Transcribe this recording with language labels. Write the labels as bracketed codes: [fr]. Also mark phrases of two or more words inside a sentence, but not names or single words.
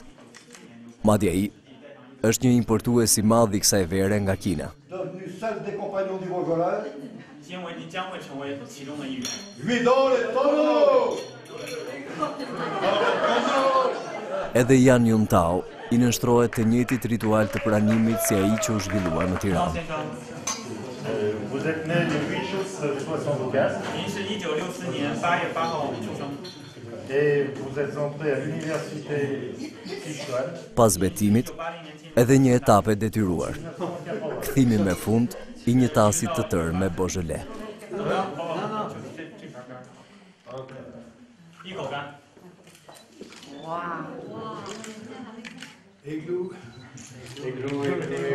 [sq] Madje ai është një importues I madh I kësaj vere nga Kina. Edhe Jan Yuntao I nënshtrohet të njëjtit ritual të pranimit si ai që u zhvillua në Tiranë. [fr] Vous êtes né le 8 août 1964. Et vous êtes entré à l'université Sichuan. [sq] Pas betimit, edhe një etape detyruar. Kthimi me fund I një tasi të tërë me Beaujolais. Igloo.